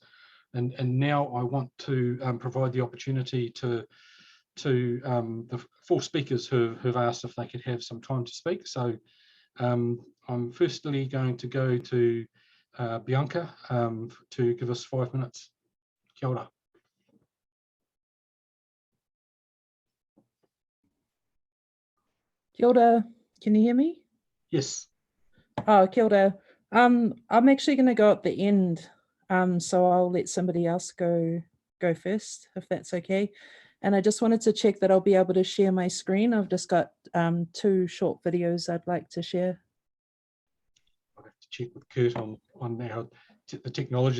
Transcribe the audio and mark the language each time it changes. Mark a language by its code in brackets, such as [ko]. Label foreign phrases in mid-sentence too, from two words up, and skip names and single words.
[en] And now I want to provide the opportunity to the 4 speakers who've asked if they could have some time to speak. So I'm firstly going to go to Bianca to give us 5 minutes. [mi] Kia ora. Kia ora, [en] can you hear me? Yes. [mi] Oh, kia ora. [en] I'm actually going to go at the end, so I'll let somebody else go first, if that's okay. And I just wanted to check that I'll be able to share my screen. I've just got 2 short videos I'd like to share. I'll have to check with Kurt on the technology.